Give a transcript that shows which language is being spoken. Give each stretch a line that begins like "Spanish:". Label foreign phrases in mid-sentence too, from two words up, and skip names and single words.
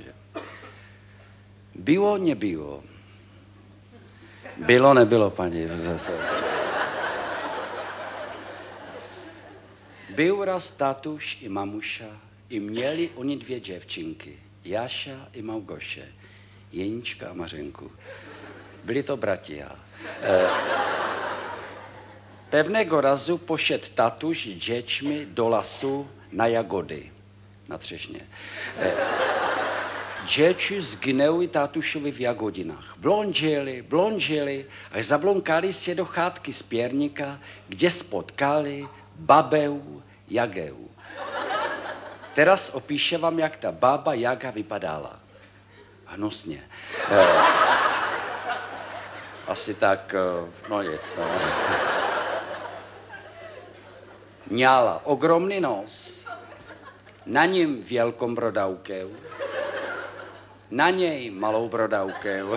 Czech: Že? Bylo, nebylo. Bylo, nebylo, paní.
Polish: Byl raz tatuš i mamuša i měli oni dvě děvčinky, Jaša i Małgoše, Jenička a Mařenku. Byli to bratia. Pewnego razu poszedł tatuś z dziećmi do lasu na jagody, na Třešně. Dzieci zginęły tatusiowi w jagodinach. Blądzili, až zabląkali się do chatky z piernika, gdzie spotkali babę Jagę.
Czech: Teraz opíše vám, jak ta baba Jaga vypadala. Hnusně. Asi tak, no nic. No. Měla ogromný nos, na něm velkou brodavku, na něj malou brodavku.